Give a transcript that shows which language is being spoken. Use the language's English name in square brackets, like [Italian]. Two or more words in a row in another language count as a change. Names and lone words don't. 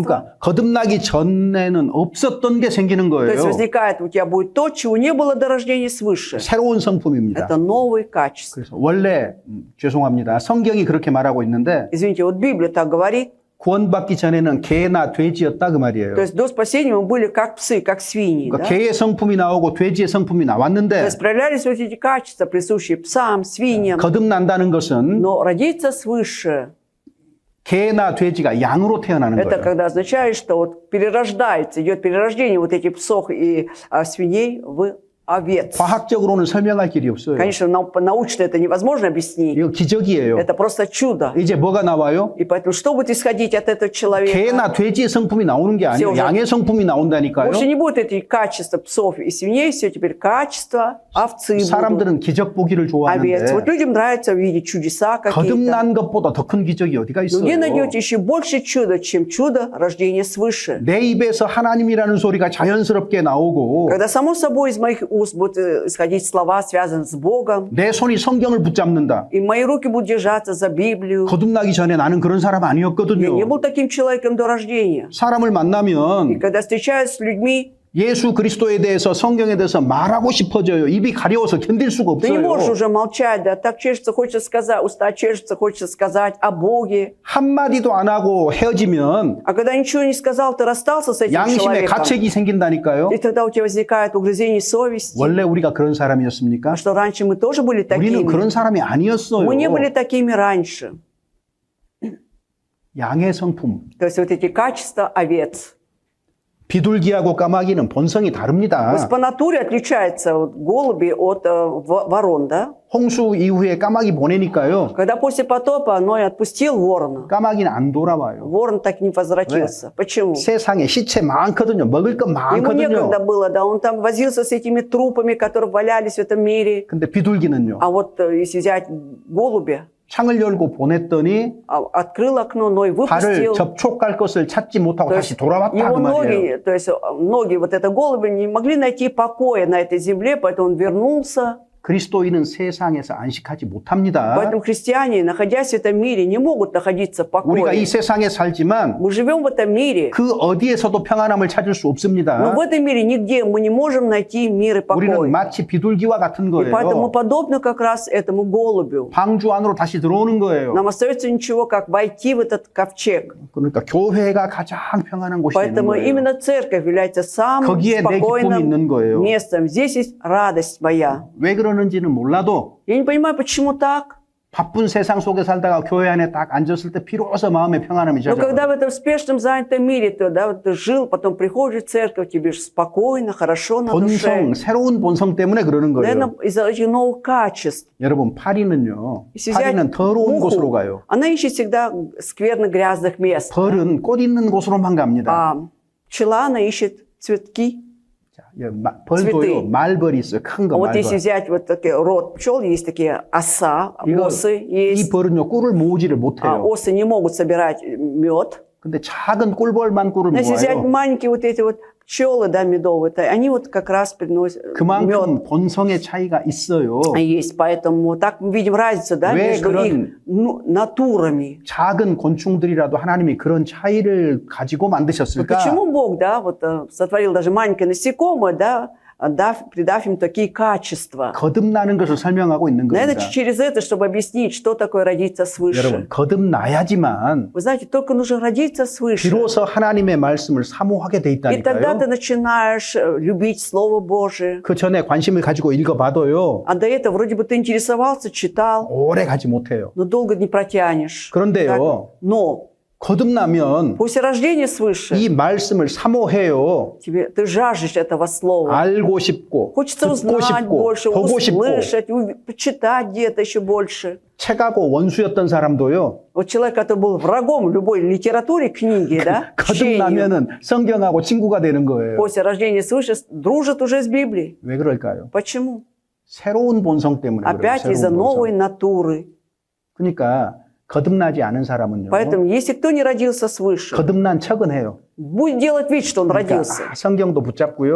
[Korean] 그러니까 거듭나기 전에는 없었던 게 생기는 [Russian] То есть [Korean] 거예요. [Russian] возникает, у тебя будет то, чего не было до рождения свыше. [Korean] 새로운 성품입니다. [Russian] Это новые качества. [Korean] 그래서 원래 죄송합니다. 성경이 그렇게 말하고 있는데 [Russian] Извините, вот Библия так говорит. [Korean] 구원받기 전에는 개나 돼지였다 그 말이에요. [Russian] То есть до спасения мы были как псы, как свиньи. [Korean] 그러니까 [Russian] Да? [Korean] 개의 성품이 나오고 돼지의 성품이 [Russian] То [Korean] 나왔는데 [Russian] есть проявлялись вот эти качества, присущие псам, свиньям. [Korean] 거듭난다는 것은 [Russian] Но родиться свыше, [Korean] 개나 돼지가 양으로 태어나는 [Russian] это [Korean] 거예요. [Russian] когда означает, что вот перерождается, идет перерождение вот этих псов и свиней в овец. [Korean] 과학적으로는 설명할 길이 없어요. [Russian] Конечно, научно это невозможно объяснить. [Korean] 이거 기적이에요. [Russian] Это просто чудо. [Korean] 이제 뭐가 나와요? [Russian] И поэтому что будет исходить от этого человека? [Korean] 개나 돼지의 성품이 나오는 게 아니에요. [Russian] уже- [Korean] 양의 성품이 나온다니까요. [Russian] Больше не будет эти качества псов и свиней, все теперь качества овцы будут. [Korean] 사람들은 기적 보기를 [Russian] Овец. [Korean] 좋아하는데 [Russian] Вот людям нравится видеть чудеса какие-то. [Korean] 거듭난 것보다 더 큰 기적이 어디가 [Russian] Но где [Korean] 있어요? [Russian] найдете еще больше чуда, чем чудо рождения свыше? [Korean] 내 입에서 하나님이라는 소리가 자연스럽게 나오고 [Russian] Когда само собой из моих уст будут исходить слова, связанные с Богом, [Korean] 내 손이 성경을 붙잡는다. [Russian] и мои руки будут держаться за Библию. [Korean] 거듭나기 전에 나는 그런 사람 [Russian] Я не [Korean] 아니었거든요. [Russian] был таким человеком до рождения. [Korean] 사람을 [Russian] И [Korean] 만나면 [Russian] когда встречаюсь с людьми, [Korean] 예수 그리스도에 대해서 성경에 대해서 말하고 싶어져요. 입이 가려워서 견딜 수가 [Russian] ты не можешь [Korean] 없어요. [Russian] уже молчать, да, так чешется, хочется сказать, уста чешется, хочется сказать о Боге. [Korean] 한마디도 안 하고 헤어지면 [Russian] А когда ничего не сказал, ты расстался с этим [Korean] 양심에 [Russian] человеком. [Korean] 가책이 생긴다니까요. [Russian] И тогда у тебя возникает угрызение совести. [Korean] 원래 우리가 그런 사람이었습니까? [Russian] А что раньше мы тоже были [Korean] 우리는 [Russian] такими? [Korean] 그런 사람이 아니었어요. [Russian] Мы не были такими раньше. [Korean] 양의 성품. [Russian] То есть вот эти качества овец. [Korean] 비둘기하고 까마귀는 본성이 [Russian] То [Korean] 다릅니다. [Russian] есть по натуре отличаются вот голуби от ворон, да? [Korean] 홍수 이후에 까마귀 보내니까요. [Russian] Когда после потопа Ной отпустил ворона, [Korean] 까마귀는 안 돌아와요. [Russian] ворон так не возвратился. Почему? [Korean] 세상에 시체 많거든요. 먹을 것 [Russian] Ему [Korean] 많거든요. [Russian] некогда было, да, он там возился с этими трупами, которые валялись в этом мире. [Korean] 근데 비둘기는요. [Russian] А вот если взять голубя, [Korean] 창을 열고 보냈더니 [Russian] открыл окно, Ной [Korean] 발을 [Russian] выпустил. [Korean] 접촉할 것을 찾지 못하고 [Russian] То [Korean] 다시 [Russian] есть [Korean] 돌아왔다 그 [Russian] его [Korean] 말이에요. [Russian] ноги, то есть ноги вот этого голубя не могли найти покоя на этой земле, поэтому он вернулся. [Korean] 그리스도인은 세상에서 안식하지 못합니다. [Russian] Поэтому христиане, находясь в этом мире, не могут находиться в [Korean] 우리가 이 [Russian] покое. [Korean] 세상에 살지만 [Russian] Мы живем в этом мире, [Korean] 그 어디에서도 평안함을 찾을 수 [Russian] но [Korean] 없습니다. [Russian] в этом мире нигде мы не можем найти мир и [Korean] 우리는 [Russian] покой. [Korean] 마치 비둘기와 같은 [Russian] И поэтому [Korean] 거예요. [Russian] подобно как раз этому голубю. [Korean] 방주 안으로 다시 들어오는 거예요. [Russian] Нам остается ничего, как войти в этот ковчег. [Korean] 그러니까 교회가 가장 평안한 곳이 되는 [Russian] Поэтому [Korean] 거예요. [Russian] именно церковь является самым [Korean] 거기에 내 기쁨이 있는 거예요. [Russian] спокойным местом. Здесь есть радость моя. [Korean] 왜 그러는지는 몰라도 [Russian] Я не понимаю, почему так. [Korean] 바쁜 세상 속에 살다가 교회 안에 딱 앉았을 때 비로소 마음의 평안함이 [Russian] Но когда [Korean] 찾아와요. [Russian] в этом спешном, занятом мире ты, да, вот ты жил, потом приходишь в церковь, тебе же спокойно, хорошо на душе. [Korean] 본성, 새로운 본성 때문에 그러는 거예요. [Russian] Наверное, из-за этих новых качеств. [Korean] 여러분, 파리는요. [Russian] Если взять [Korean] 파리는 더러운 곳으로 [Russian] муху, [Korean] 가요. [Russian] она ищет всегда скверно грязных мест. [Korean] 벌은 꽃 있는 곳으로만 갑니다. [Russian] А пчела, она ищет цветки. [Korean] 자, 벌도요. [Russian] цветы. [Korean] 말벌이 있어요. 큰 거 [Russian] А вот если [Korean] 말벌. [Russian] взять вот такой род пчел, есть такие оса, [Korean] 이거, [Russian] осы [Korean] 이 [Russian] есть. [Korean] 벌은요. 꿀을 모으지를 [Russian] А [Korean] 못해요. [Russian] осы не могут собирать мед. [Korean] 근데 작은 꿀벌만 꿀을 [Russian] Но если взять [Korean] 모아요. [Russian] маленькие вот эти вот пчелы, да, медовые, они вот как раз приносят мед. [Korean] 그만큼 본성의 차이가 있어요. [Russian] Есть, поэтому так мы видим разницу, да, [Korean] 왜 [Russian] между [Korean] 그런- [Russian] их натурами. [Korean] 작은 곤충들이라도 하나님이 그런 차이를 가지고 [Russian] Вот [Korean] 만드셨을까? [Russian] почему Бог, да, вот сотворил даже маленькое насекомое, да, придав им такие качества. [Korean] 거듭나는 것을 설명하고 있는 [Russian] Наверное, [Korean] 겁니다. [Russian] через это, чтобы объяснить, что такое родиться свыше. [Korean] 여러분, 거듭나야지만 [Russian] Вы знаете, только нужно родиться свыше. [Korean] 비로소 하나님의 말씀을 사모하게 돼 [Russian] И тогда [Korean] 있다니까요. [Russian] ты начинаешь любить Слово Божие. [Korean] 그 전에 관심을 가지고 읽어봐도요. [Russian] А до этого вроде бы ты интересовался, читал, [Korean] 오래 가지 못해요. [Russian] но долго не протянешь. [Korean] 그런데요. [Russian] Но [Korean] 거듭나면 [Russian] после рождения свыше [Korean] 이 말씀을 사모해요. [Russian] ты жаждешь этого слова. [Korean] 알고 싶고 [Russian] Хочется [Korean] 듣고 [Russian] узнать [Korean] 싶고 [Russian] больше, [Korean] 보고 싶고 [Russian] услышать, почитать где-то еще больше. [Korean] 책하고 원수였던 사람도요. [Russian] Вот человек, который был врагом любой литературе, книги, да, чтению, [Korean] 거듭나면은 성경하고 친구가 되는 거예요. [Russian] после рождения свыше дружит уже с Библией. [Korean] 왜 그럴까요? [Russian] Почему? [Korean] 새로운 본성 때문에 그래요. [Russian] Опять из-за [Korean] 새로운 [Russian] новой [Korean] 본성. [Russian] натуры. [Korean] 그러니까 거듭나지 않은 사람은요. [Russian] Поэтому, если кто не родился свыше, [Korean] 거듭난 척은 해요. [Russian] будет делать вид, что он [Korean] 그러니까 [Russian] родился. [Korean] 성경도 붙잡고요.